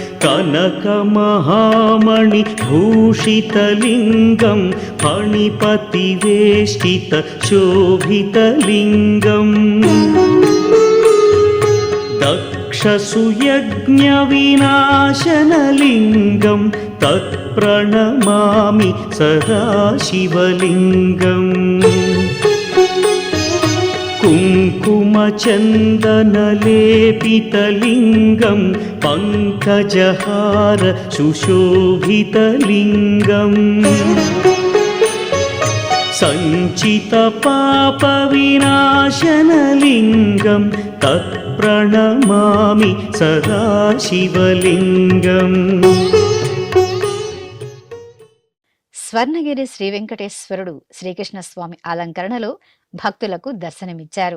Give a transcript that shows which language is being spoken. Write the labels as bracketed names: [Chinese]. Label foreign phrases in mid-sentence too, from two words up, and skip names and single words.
[Sanskrit] कनकमहामणिभूषितलिङ्गं फणिपतिवेष्टितशोभितलिङ्गम् दक्षसुयज्ञविनाशनलिङ्गं तत्प्रणमामि सदा शिवलिङ्गम् कुङ्कुमचन्दनलेपितलिङ्गं पङ्कजहार सुशोभितलिङ्गम् సంచిత పాప వినాశనలింగం తత్ప్రణమామి సదాశివలింగం. [Telugu] స్వర్ణగిరి శ్రీ వెంకటేశ్వరుడు శ్రీకృష్ణస్వామి అలంకరణలో భక్తులకు దర్శనమిచ్చారు.